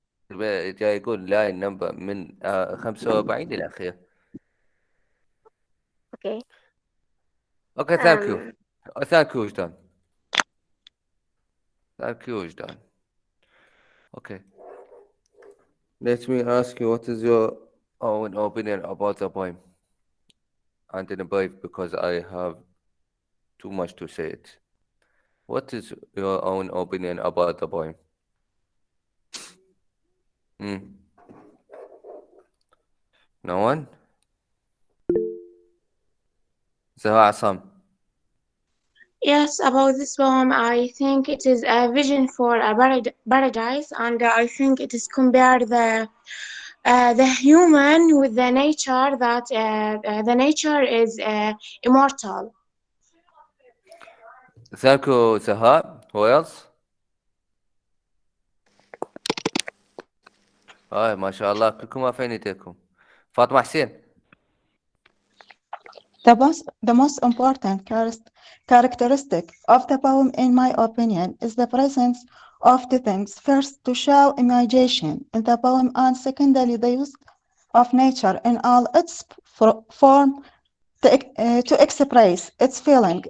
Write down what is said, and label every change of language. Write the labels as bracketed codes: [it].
[ar] جاي يقول لاين نمبر من 45 للأخير. [en] Okay. Okay, thank you. Thank you, وجدان. Thank you, وجدان. Okay. Let me ask you, what is your own opinion about the poem? And in a brief, because I have too much to say it. What is your own opinion about the poem? No one? Zaha Assam. Yes, about this poem, I think it is a vision for a paradise, and I think it is compared the human with the nature, that the nature is immortal. Thank you, Zaha. Who else? [ar] ما شاء الله كلكم واقفين ايديكم. فاطمة حسين. [en] The most important characteristic of the poem, in my opinion, is the presence of two things. First, to show imagination in the poem, and secondly, the use of nature in all its form to express its feeling.